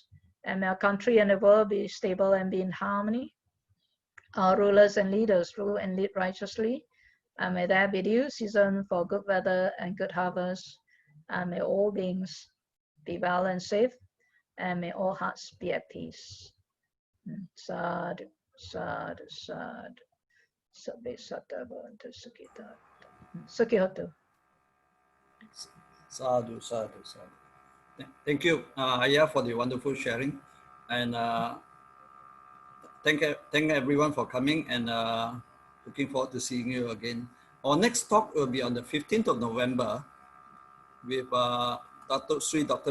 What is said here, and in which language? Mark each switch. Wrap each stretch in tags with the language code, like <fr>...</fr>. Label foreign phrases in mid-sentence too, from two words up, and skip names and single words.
<en>And may our country and the world be stable and be in harmony. Our rulers and leaders rule and lead righteously. And may there be due season for good weather and good harvest. And may all beings be well and safe. And may all hearts be at peace.</en> <pi>Sadhu, sadhu, sadhu. Sabbe satta bhavantu sukhita. Sukhihotu. Sadhu, sadhu, sadhu.</pi> <en>Thank you, Ayah, for the wonderful sharing. And thank everyone for coming, and looking forward to seeing you again. Our next talk will be on the 15th of November with Sri Dr.</en>